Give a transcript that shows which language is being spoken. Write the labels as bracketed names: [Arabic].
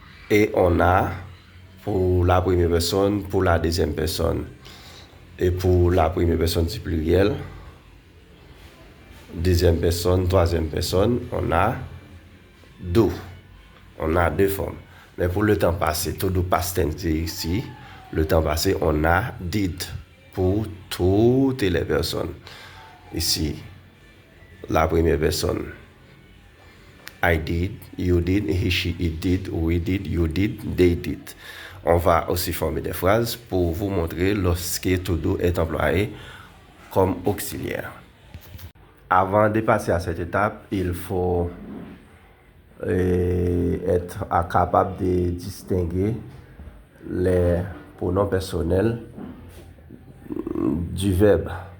[French] Et on a pour la première personne, pour la deuxième personne et pour la première personne du pluriel, deuxième personne, troisième personne, on a do. On a deux formes. Mais pour le temps passé, [English] to do past tense [French] ici, le temps passé, on a did pour toutes les personnes. Ici, la première personne. [English] I did, you did, he, she, it did, we did, you did, they did. [French] On va aussi former des phrases pour vous montrer lorsque to do est employé comme auxiliaire. Avant de passer à cette étape, il faut être capable de distinguer les pronoms personnels du verbe.